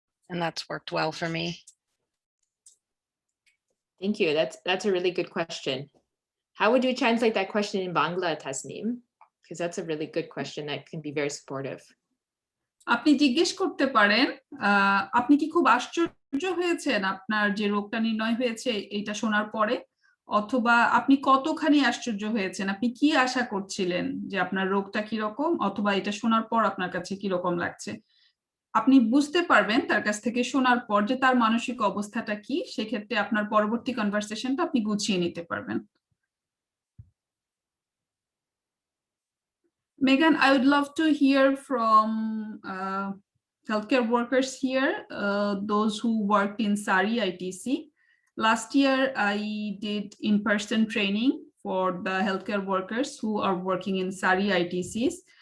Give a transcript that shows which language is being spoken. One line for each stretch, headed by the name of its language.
English: And that's worked well for me. Thank you. That's a really good question. How would you translate that question in Bangla, Tasneem? Because that's a really good question that can be very supportive.
Bangla: আপনি জিজ্ঞেস করতে পারেন, আপনি কি খুব আশ্চর্য হয়েছেন আপনার যে রোগটা নির্ণয় হয়েছে এটা শোনার পরে, অথবা আপনি কতখানি আশ্চর্য হয়েছেন, আপনি কি আশা করছিলেন যে আপনার রোগটা কি রকম, অথবা এটা শোনার পর আপনার কাছে কি রকম লাগছে। আপনি বুঝতে পারবেন তার কাছ থেকে শোনার পর যে তার মানসিক অবস্থাটা কি, সেক্ষেত্রে আপনার পরবর্তী কনভারসেশনটা আপনি গুছিয়ে নিতে পারবেন।
English: Megan, I would love to hear from healthcare workers here, those who worked in SARI ITC. Last year, I did in-person training for the healthcare workers who are working in SARI ITCs.